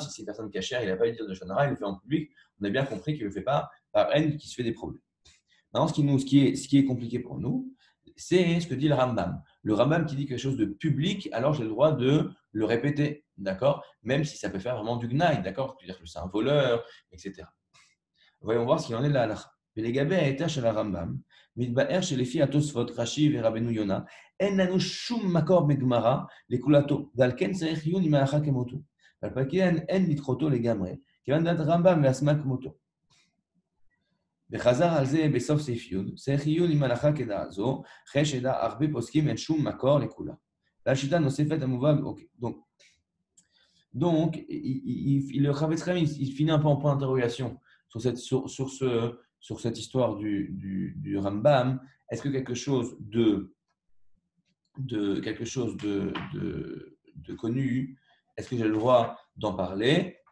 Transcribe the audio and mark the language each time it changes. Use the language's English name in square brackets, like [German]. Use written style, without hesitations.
[French] Si c'est une personne cachère, il n'a pas eu de dire de lashon hara, il le fait en public. On a bien compris qu'il ne le fait pas par haine qui se fait des problèmes. Maintenant, ce qui est compliqué pour nous, c'est ce que dit le Rambam. Le Rambam qui dit quelque chose de public, alors j'ai le droit de le répéter, d'accord? Même si ça peut faire vraiment du gnaï, d'accord? C'est-à-dire que c'est un voleur, etc. Voyons voir ce qu'il en est de la halacha. [Hebrew] ולגבי ההיתר של הרמב"ם, מתבאר שלפי התוספות, רש"י ורבנו יונה, אין לנו שום מקור בגמרא לכולתו, ועל כן צריך עיון עם ההלכה כמותו. ועל כן אין לדחותו לגמרי, כיוון דעת הרמב"ם והשמאל כמותו. וחזר על זה בסוף סעיף י', צריך עיון עם ההלכה כדעת זו, אחרי שידע הרבה פוסקים אין שום מקור לכולה. ועל שיטה נוספת המובא, אוקיי, [French] donc le Chavetz Chaim, il finit un peu en point d'interrogation sur cette histoire du Rambam. Est-ce que quelque chose de connu, est-ce que j'ai le droit d'en parler?